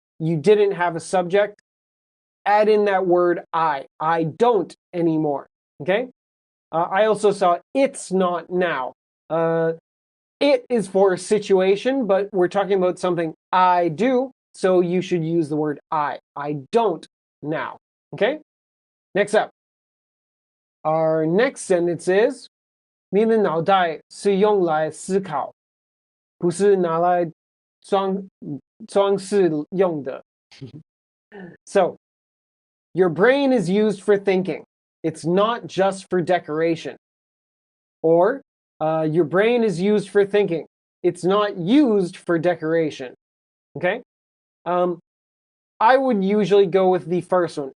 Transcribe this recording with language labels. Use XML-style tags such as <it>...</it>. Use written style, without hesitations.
<en>You didn't have a subject. Add in that word I don't anymore, okay? I also saw it's not now. It is for a situation, but we're talking about something I do, so you should use the word I don't now, okay? Next up. Our next sentence is</en> <zh>你的脑袋是用来思考，不是拿来装饰用的.</zh> <en>So, your brain is used for thinking. It's not just for decoration. Or, your brain is used for thinking. It's not used for decoration. Okay? I would usually go with the first one.</en>